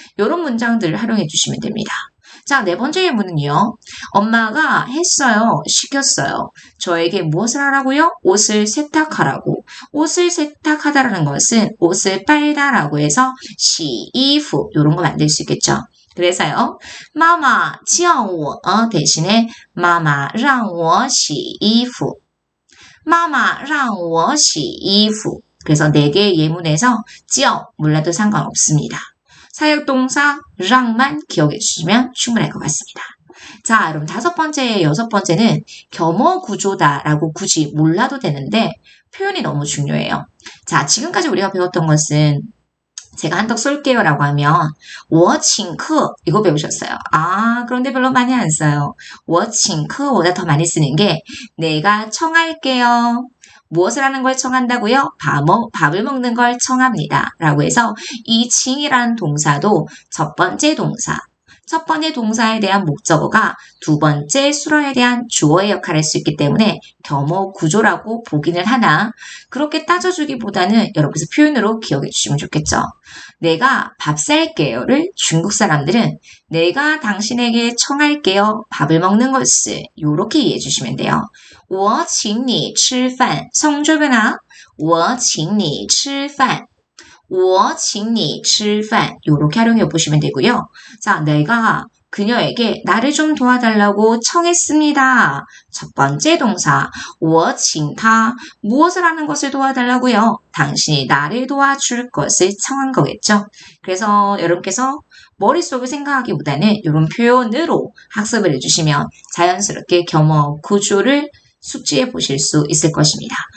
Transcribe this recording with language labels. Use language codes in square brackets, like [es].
[ko] 이런 문장들을 활용해 주시면 됩니다. 자, 네 번째 예문은요. 엄마가 했어요. 시켰어요. 저에게 무엇을 하라고요? 옷을 세탁하라고. 옷을 세탁하다라는 것은 옷을 빨다라고 해서 [zh] 洗衣服 [ko] 이런 거 만들 수 있겠죠. 그래서요. [zh] 妈妈叫我 [ko] 대신에 [zh] 妈妈让我洗衣服. 妈妈让我洗衣服. [ko] 그래서 4개의 예문에서 叫 몰라도 상관없습니다. 사역동사 랑만 기억해 주시면 충분할 것 같습니다. 자, 그럼 다섯 번째, 여섯 번째는 겸어 구조다라고 굳이 몰라도 되는데 표현이 너무 중요해요. 자, 지금까지 우리가 배웠던 것은 제가 한턱 쏠게요 라고 하면 [zh] 我请客 [ko] 이거 배우셨어요. 아, 그런데 별로 많이 안 써요. [zh] 我请客 [ko] 보다 더 많이 쓰는 게 내가 청할게요. 무엇을 하는 걸 청한다고요? 밥을 먹는 걸 청합니다. 라고 해서 이 칭이라는 동사도 첫 번째 동사, 첫 번째 동사에 대한 목적어가 두 번째 수어에 대한 주어의 역할을 할 수 있기 때문에 겸어 구조라고 보기는 하나 그렇게 따져주기보다는 여러분께서 표현으로 기억해 주시면 좋겠죠. 내가 밥 살게요를 중국 사람들은 내가 당신에게 청할게요. 밥을 먹는 것을 이렇게 이해해 주시면 돼요. [zh] 我请你吃饭 [ko] 성조변화 [zh] 我请你吃饭我请你吃饭 [ko] 이렇게 활용해 보시면 되고요. 자, 내가 그녀에게 나를 좀 도와달라고 청했습니다. 첫 번째 동사 [zh] 我请他 [ko] 무엇을 하는 것을 도와달라고요? 당신이 나를 도와줄 것을 청한 거겠죠. 그래서 여러분께서 머릿속을 생각하기보다는 이런 표현으로 학습을 해주시면 자연스럽게 겸어 구조를 숙지해 보실 수 있을 것입니다.